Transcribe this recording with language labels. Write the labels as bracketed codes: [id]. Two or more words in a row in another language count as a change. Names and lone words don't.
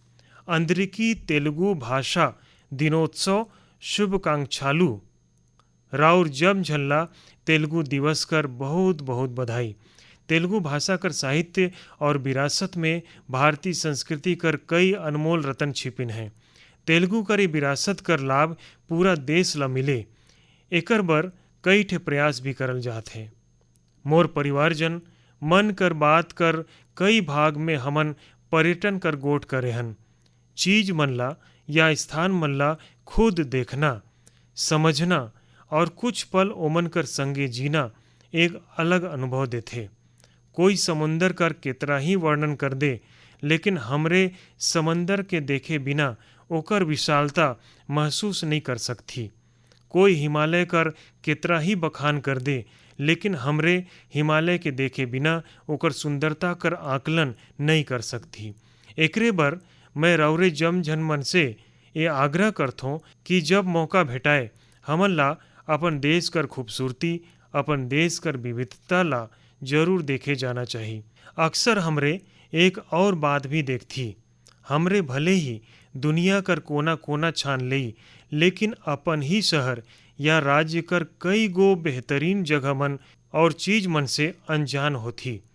[te] అందరికీ తెలుగు భాషా దినోత్సవ శుభాకాంక్షలు। [sgj] राउर जम झल्ला तेलुगु दिवस कर बहुत बहुत बधाई। तेलुगु भाषा कर साहित्य और विरासत में भारतीय संस्कृति कर कई अनमोल रतन छिपिन हैं। तेलुगु कर विरासत कर लाभ पूरा देश ला मिले, एकर बर कई ठे प्रयास भी करल जात है। मोर परिवारजन, मन कर बात कर कई भाग में हमन पर्यटन कर गोठ करे हन। चीज मन ला या स्थान मन ला खुद देखना, समझना और कुछ पल ओमन कर संगे जीना एक अलग अनुभव देथे। कोई समुंदर कर कितना ही वर्णन कर दे, लेकिन हमरे समंदर के देखे बिना ओकर विशालता महसूस नहीं कर सकती। कोई हिमालय कर कितना ही बखान कर दे, लेकिन हमरे हिमालय के देखे बिना ओकर सुंदरता कर आकलन नहीं कर सकती। एकरे बर मैं रौरे जम झन मन से ये आग्रह करथों कि जब मौका भेटाए हमन ला अपन देश कर खूबसूरती, अपन देश कर विविधता ला जरूर देखे जाना चाहिए। अक्सर हमरे एक और बात भी देखती, हमरे भले ही दुनिया कर कोना कोना छान लई, लेकिन अपन ही शहर या राज्य कर कई गो बेहतरीन जगह मन और चीज मन से अनजान होती।